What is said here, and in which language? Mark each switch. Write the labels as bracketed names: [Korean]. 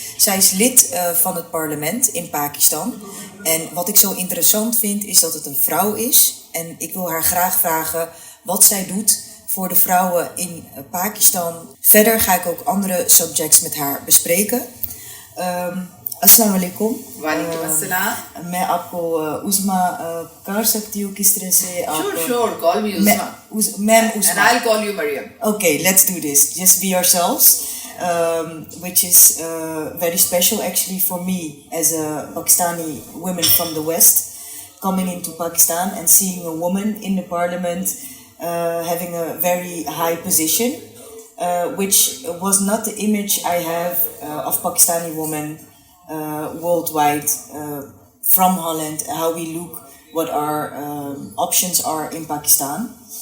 [Dutch] Zij is lid van het parlement in Pakistan. En wat ik zo interessant vind is dat het een vrouw is. En ik wil haar graag vragen wat zij doet voor de vrouwen in Pakistan. Verder ga ik ook andere subjects met haar bespreken. [Hindi] अस्सलाम वालेकुम। वालेकुम अस्सलाम। मैं आपको उज़मा कर सकती हूँ किस तरह से आप [English] Sure, call me Uzma. Ma'am Uzma. And I'll call you Mariam. Okay, let's do this. Just be yourselves, which is very special actually for me as a Pakistani woman from the West, coming into Pakistan and seeing a woman in the parliament having a very high position, which was not the image I have of Pakistani women worldwide, from Holland, how we look, what our options are in Pakistan.